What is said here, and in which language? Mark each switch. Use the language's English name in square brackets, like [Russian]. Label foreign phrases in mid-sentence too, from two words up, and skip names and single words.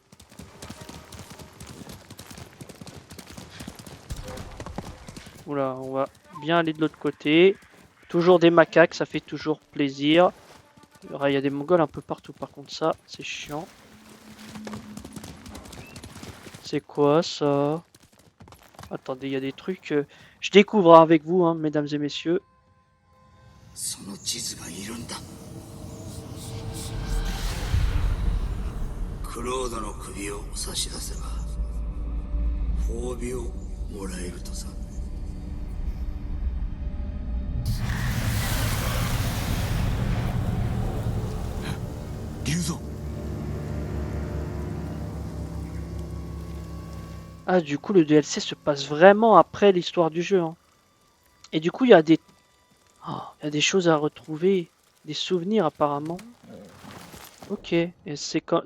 [French] Oula, on va bien aller de l'autre côté. Toujours des macaques, ça fait toujours plaisir. Il y a des mongols un peu partout, par contre ça, c'est chiant. C'est quoi ça? Attendez, il y a des trucs... Je découvre avec vous, hein, mesdames et messieurs. [Japanese] その地図がいるんだ。クロードの首を差し出せば褒美をもらえるとさ。龍蔵。 [French] Ah, du coup, le DLC se passe vraiment après l'histoire du jeu. Hein. Et du coup, il y a des... Oh, il y a des choses à retrouver. Des souvenirs, apparemment. Ok. Et c'est quand...